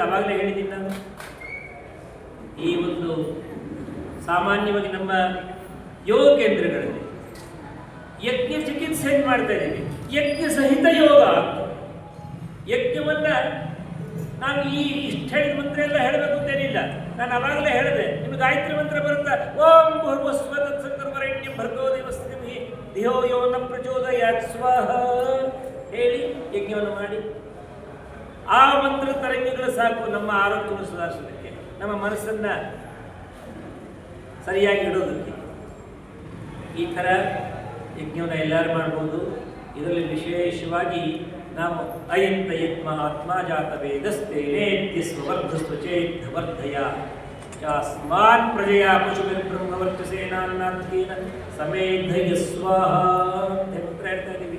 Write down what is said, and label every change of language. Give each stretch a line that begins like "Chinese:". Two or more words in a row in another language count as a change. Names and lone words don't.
Kannada: ಅವಾಗಲೇ ಹೇಳಿದ್ದೀನಿ ನಾನು, ಈ ಒಂದು ಸಾಮಾನ್ಯವಾಗಿ ನಮ್ಮ ಯೋಗ ಕೇಂದ್ರಗಳಲ್ಲಿ ಯಜ್ಞ ಚಿಕಿತ್ಸೆಯನ್ನು ಮಾಡ್ತಾ ಇದ್ದೀವಿ. ಯಜ್ಞ ಸಹಿತ ಯೋಗ. ಯಜ್ಞವನ್ನು ನಾನು ಇಷ್ಟು ಹೇಳಿದ ಮಂತ್ರ ಎಲ್ಲ ಹೇಳಬೇಕು ಅಂತೇನಿಲ್ಲ. ನಾನು ಅವಾಗಲೇ ಹೇಳಿದೆ, ನಿಮಗೆ ಗಾಯತ್ರಿ ಮಂತ್ರ ಬರುತ್ತಾ?
Sanskrit: ಓಂ ಭೂರ್ಭುವಸ್ವ ತತ್ಸವಿತುರ್ವರೆಣ್ಯಂ ಭರ್ಗೋ ದೇವಸ್ಯ ಧೀಮಹಿ ಧಿಯೋ ಯೋ ನ ಪ್ರಚೋದಯಾತ್ ಸ್ವಾಹ
Kannada: ಹೇಳಿ ಯಜ್ಞವನ್ನು ಮಾಡಿ. ಆ ಮಂತ್ರ ತರಂಗಗಳು ಸಾಕು ನಮ್ಮ ಆರೋಗ್ಯವನ್ನು ಸುಧಾರಿಸೋದಕ್ಕೆ, ನಮ್ಮ ಮನಸ್ಸನ್ನು ಸರಿಯಾಗಿ ಇಡೋದಕ್ಕೆ. ಈ ಥರ ಯಜ್ಞವನ್ನು ಎಲ್ಲರೂ ಮಾಡ್ಬೋದು. ಇದರಲ್ಲಿ ವಿಶೇಷವಾಗಿ ನಾವು
Sanskrit: ಅಯಂತ ಯತ್ಮ ಆತ್ಮ ಜಾತ ವೇದಸ್ತೆ ನೇತ್ಯ ಸ್ವರ್ಧಸ್ವಚೇತ್ ವರ್ಧಯ ಚಾಸ್ಮಾನ್ ಪ್ರಜೆಯ ಪಶುಭಿರ್ಬ್ರಹ್ಮವರ್ಚಸೇನಾನ್ನಾತ್ಕೇನ ಸಮೇಧಯ ಸ್ವಾಹ
Kannada: ಅಂತ ಹೇಳ್ತಾ ಇದ್ದೀವಿ.